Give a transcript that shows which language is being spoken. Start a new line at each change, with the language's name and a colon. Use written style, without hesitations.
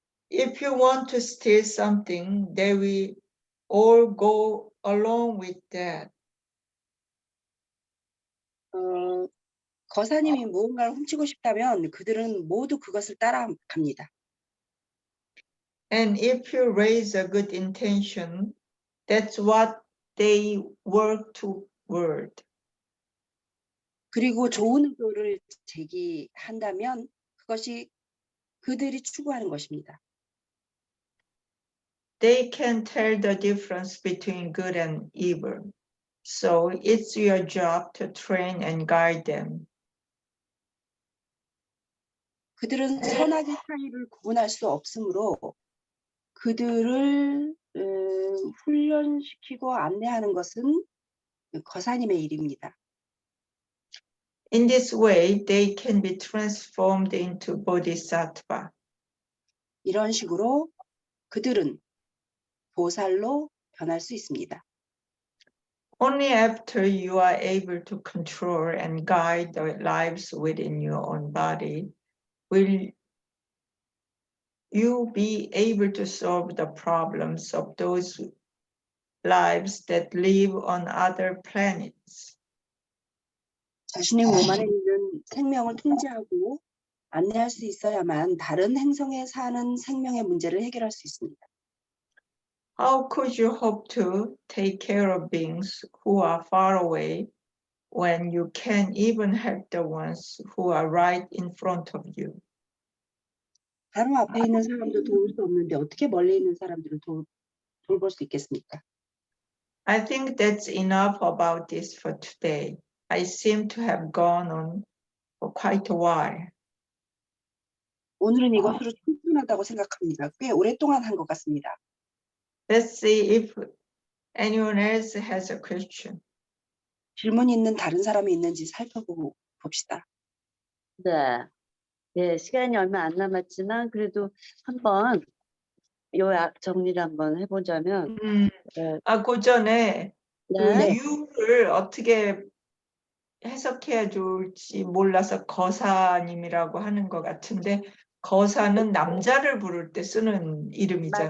English: If you want to steal something, they will all go along with that.
Korean: 거사님이 무언가를 훔치고 싶다면 그들은 모두 그것을 따라갑니다.
English: And if you raise a good intention, that's what they work toward.
Korean: 그리고 좋은 의도를 제기한다면 그것이 그들이 추구하는 것입니다.
English: They can tell the difference between good and evil. So it's your job to train and guide them.
Korean: 그들은 선악의 차이를 구분할 수 없으므로 그들을 훈련시키고 안내하는 것은 거사님의 일입니다.
English: In this way, they can be transformed into bodhisattva.
Korean: 이런 식으로 그들은 보살로 변할 수 있습니다.
English: Only after you are able to control and guide the lives within your own body will you be able to solve the problems of those lives that live on other planets.
Korean: 자신의 몸 안에 있는 생명을 통제하고 안내할 수 있어야만 다른 행성에 사는 생명의 문제를 해결할 수 있습니다.
English: How could you hope to take care of beings who are far away when you can't even help the ones who are right in front of you?
Korean: 바로 앞에 있는 사람도 도울 수 없는데 어떻게 멀리 있는 사람들을 돌볼 수 있겠습니까?
English: I think that's enough about this for today. I seem to have gone on for quite a while.
Korean: 오늘은 이것으로 충분하다고 생각합니다. 꽤 오랫동안 한 것 같습니다.
English: Let's see if anyone else has a question.
Korean: 질문 있는 다른 사람이 있는지 살펴보고 봅시다. 네. 예, 시간이 얼마 안 남았지만 그래도 한번 요약 정리를 한번 해보자면 네. 그 전에 그 네. 유를 어떻게 해석해야 좋을지 몰라서 거사님이라고 하는 것 같은데 거사는 남자를 부를 때 쓰는 이름이잖아요.